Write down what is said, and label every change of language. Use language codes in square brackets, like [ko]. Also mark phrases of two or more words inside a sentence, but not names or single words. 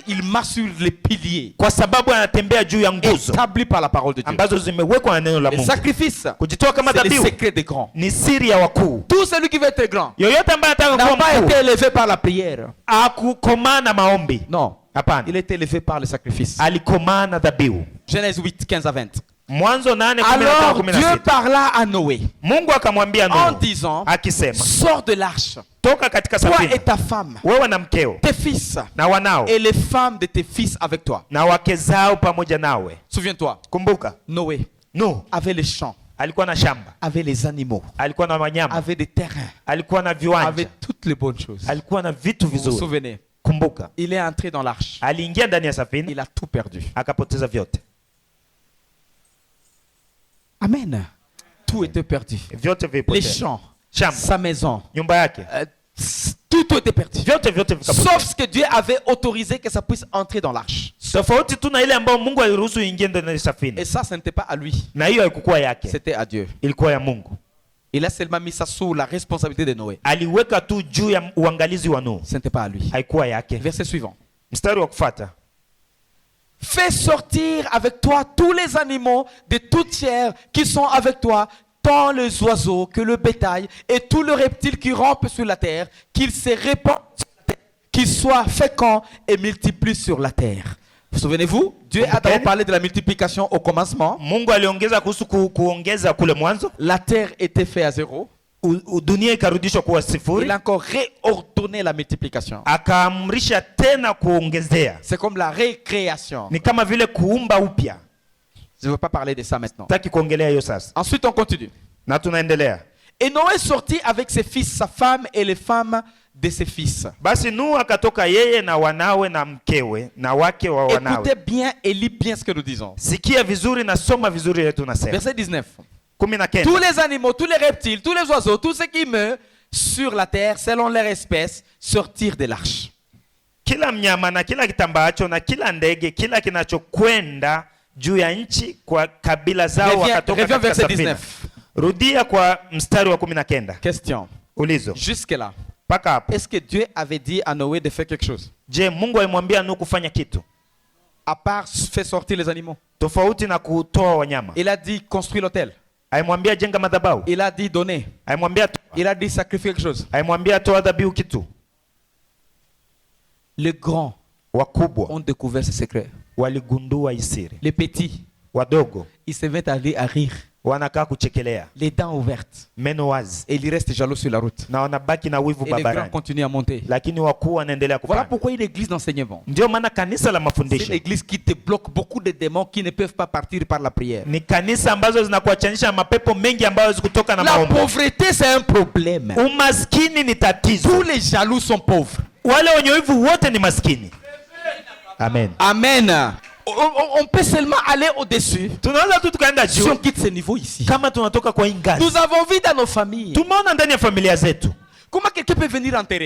[fr] qu'il marche sur les piliers [sw] kwa sababu anatembea juu ya nguzo [fr] établis par la parole de Dieu. [sw] ambazo zimewekwa na neno la [fr] Le [sw] Mungu. [fr] sacrifice, [sw] Kujitoa kama [fr] c'est le [sw] dhabihu [fr] secret des grands. [sw] ni siri ya wakuu. [fr] Tout celui qui veut être grand [sw] Yoyote ambaye anataka [fr] n'a [sw] kuwa [fr] pas été [sw] mkuu [fr] élevé par la prière. [sw] akukomaa na maombi. [fr] Non, [sw] Hapana, [fr] il est élevé par le sacrifice. [sw] alikomaa na dhabihu. [fr] Genèse 8, 15 à 20. [sw] Mwanzo 8, [fr] Alors 15, Dieu 16. parla à Noé [sw] Mungu akamwambia [fr] en [sw] Nuhu [fr] disant, [sw] akisema, [fr] sors de l'arche, [sw] toka katika [fr] toi et [sw] safina, [fr] ta femme, [sw] wewe na mkeo [fr] tes fils [sw] na wanao [fr] et les femmes de tes fils avec toi. [sw] na wake zao pamoja nawe. [fr] Souviens-toi, [sw] Kumbuka, [fr] Noé [sw] Nuhu [fr] avait les champs, [sw] alikuwa na shamba, [fr] avait les animaux, [sw] alikuwa na wanyama, [fr] avait des terrains, [sw] alikuwa na viwanja, [fr] avait toutes les bonnes choses. [sw] alikuwa na vitu [fr] Vous vous [sw] vizuri. [fr] souvenez, [sw] Kumbuka, [fr] il est entré dans l'arche. [sw] aliingia ndani ya safina [fr] Il a tout perdu. [sw] akapoteza vyote. [fr] Amen. Tout était perdu. [sw] Vyote [fr] Les [sw] vilipotea. [fr] champs, [sw] Shamba, [fr] sa maison, [sw] nyumba yake, [fr] tout était perdu. [sw] vyote vikapotea. [fr] Sauf ce que Dieu avait autorisé que ça puisse entrer dans l'arche. [sw] Tofauti tu na ile ambayo Mungu aliruhusu ingie ndani ya safina. [fr] Et ça, ce n'était pas à lui. [sw] Na hiyo haikuwa yake, [fr] C'était à Dieu. [sw] ilikuwa ya Mungu. [fr] Il a seulement mis ça sous la responsabilité de Noé. [sw] Aliweka tu juu ya uangalizi wa Nuhu, [fr] Ce n'était pas à lui. [sw] haikuwa yake. [fr] Verset suivant. [sw] Mstari wa kufuata, [fr] Fais sortir avec toi tous les animaux de toute chair qui sont avec toi, tant les oiseaux que le bétail et tous les reptiles qui rampent sur la terre, qu'ils se répandent sur la terre, qu'ils soient féconds et multiplient sur la terre. Vous souvenez-vous, Dieu a d'abord parlé de la multiplication au commencement. [sw] Mungu aliongeza kuhusu kuongeza kule mwanzo. [fr] La terre était faite à zéro. [sw] Dunia ikarudishwa kuwa [fr] Il [sw] sifuri, [fr] a encore réordonné la multiplication. [sw] akaamrisha tena kuongezea. [fr] C'est comme la récréation. [sw] Ni kama vile kuumba upya. [fr] Je ne veux pas parler de ça maintenant. [sw] Taki kuongelea hiyo sasa, [fr] Ensuite, on continue. [sw] na tunaendelea. [fr] Et Noé sortit avec ses fils, sa femme et les femmes de ses fils. [sw] Basi Nuhu akatoka yeye na wanawe na mkewe na wake wa wanawe. [fr] Écoutez bien et lis bien ce que nous disons. [sw] Sikia vizuri na soma vizuri yetu nasema. [fr] Verset 19. 19. Tous les animaux, tous les reptiles, tous les oiseaux, tout ce qui meurt sur la terre selon leur espèce sortirent de l'arche. [sw] Kila mnyama na kila kitambaacho na kila ndege, kila kinachokwenda juu ya nchi kwa kabila zao wakatoka katika safina. Rudia kwa mstari wa 19. [fr] Question. [sw] Ulizo. [fr] Jusque là. [sw] Paka hapo. [fr] Est-ce que Dieu avait dit à Noé de faire quelque chose? [sw] Je, Mungu alimwambia Nuhu kufanya kitu? [fr] À part faire sortir les animaux. [sw] Tofauti na kutoa wanyama. [fr] Il a dit construire l'autel. [sw] Alimwambia jenga madhabahu. [fr] Il a dit donner. [sw] Alimwambia [fr] il a dit sacrifier quelque chose. [sw] Alimwambia toa dhabihu kitu. [fr] Les grands [sw] wakubwa [fr] ont découvert ce secret. [sw] Waligundua isiri. [fr] Les petits [sw] wadogo [fr] ils se mettent à rire. [sw] Wanakaa kuchekelea. [fr] Les dents ouvertes. [sw] Meno wazi. [fr] Et ils restent jaloux sur la route. [sw] Na wanabaki na wivu barabarani. [fr] Et les grands continuent à monter. [sw] Lakini wakuu wanaendelea kupanda. [fr] Voilà pourquoi une église d'enseignement. [sw] Ndio maana kanisa la mafundisho. [fr] C'est une église qui te bloque beaucoup de démons qui ne peuvent pas partir par la prière. [sw] Ni kanisa ambazo zinakuachanisha mapepo mengi ambayo zikutoka na maombi. [fr] La pauvreté c'est un problème. [sw] Umaskini ni tatizo. [fr] Tous les jaloux sont pauvres. [sw] Wale wenye wivu wote ni maskini. Amen. Amen. [fr] On peut seulement aller au-dessus. Si on quitte ce niveau ici. Nous avons vu dans nos familles. Comment quelqu'un peut venir enterrer?